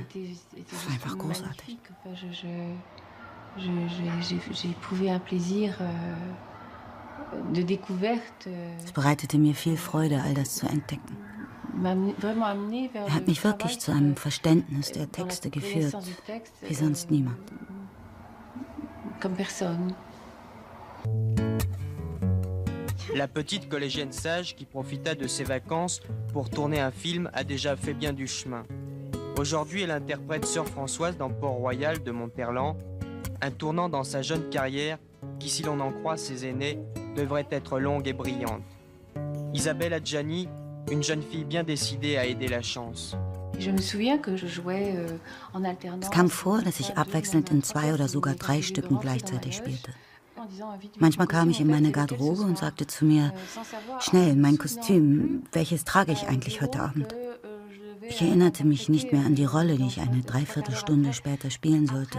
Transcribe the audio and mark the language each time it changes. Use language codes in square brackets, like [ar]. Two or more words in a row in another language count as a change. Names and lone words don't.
[de] Das war einfach großartig. Es bereitete mir viel Freude, all das zu entdecken. Er hat mich wirklich zu einem Verständnis der Texte geführt, wie sonst niemand. [fr] La petite collégienne sage qui profita de ses vacances pour tourner un film a déjà fait bien du chemin. Aujourd'hui, elle interprète Sœur Françoise dans Port-Royal de Monterland, un tournant dans sa jeune carrière qui, si l'on en croit ses aînés, devrait être longue et brillante. Isabelle Adjani, une jeune fille bien décidée à aider la chance. Je me souviens que je jouais en alternance. [de] Es kam vor, dass ich abwechselnd in 2 oder sogar 3 Stücken gleichzeitig spielte. Manchmal kam ich in meine Garderobe und sagte zu mir, schnell, mein Kostüm, welches trage ich eigentlich heute Abend? Ich erinnerte mich nicht mehr an die Rolle, die ich eine Dreiviertelstunde später spielen sollte.